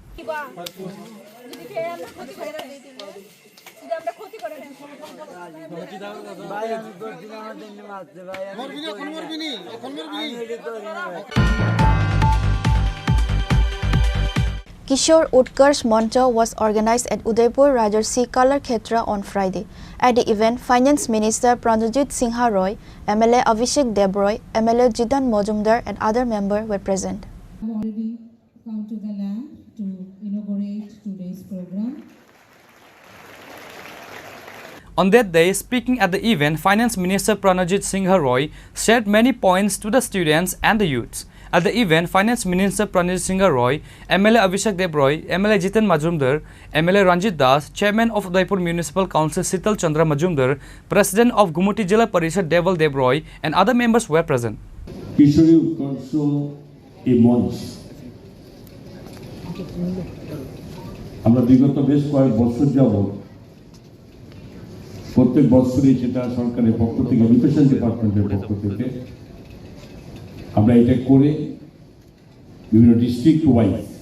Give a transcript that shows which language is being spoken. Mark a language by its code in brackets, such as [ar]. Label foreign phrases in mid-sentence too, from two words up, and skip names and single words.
[en] Kishore Utkarsh Mancha was organized at Udaipur Rajarsi Kalar Khetra on Friday. At the event, Finance Minister Pranajit Singha Roy, MLA Abhishek Debroy, MLA Jitan Mojumdar and other members were present. I've already come to the land to inaugurate today's program. On that day, speaking at the event, Finance Minister Pranajit Singha Roy shared many points to the students and the youths. At the event, Finance Minister Pranajit Singha Roy, MLA Abhishek Debroy, MLA Jitan Majumdar, MLA Ranjit Das, Chairman of Udaipur Municipal Council Sital Chandra Majumdar, President of Gumuti Jilla Parishad Deval Debroy and other members were present. [bn] Kishori Utkarsho a মঞ্চ আমরা বিগত বেশ কয়েক বছর যাবত প্রত্যেক বছরই সেটা সরকারের পক্ষ থেকে [en] education department's [bn] পক্ষ থেকে আমরা এটা করে বিভিন্ন [en] district wise